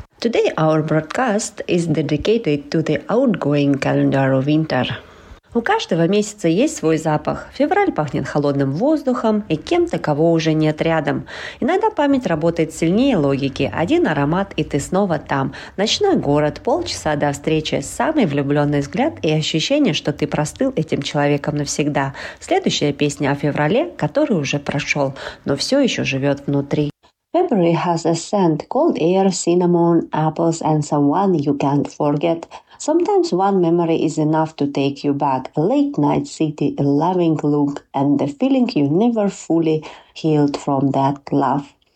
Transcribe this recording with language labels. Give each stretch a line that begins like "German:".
English: Today our broadcast is dedicated to the outgoing calendar of winter.
Russian: У каждого месяца есть свой запах. Февраль пахнет холодным воздухом, и кем-то, кого уже нет рядом. Иногда память работает сильнее логики. Один аромат, и ты снова там. Ночной город, полчаса до встречи, самый влюбленный взгляд и ощущение, что ты простыл этим человеком навсегда. Следующая песня о феврале, который уже прошел, но все еще живет внутри.
English: February has a scent, cold air, cinnamon, apples, and someone you can't forget. Sometimes one memory is enough to take you back. A late night city, a loving look, and the feeling you never fully healed from that love.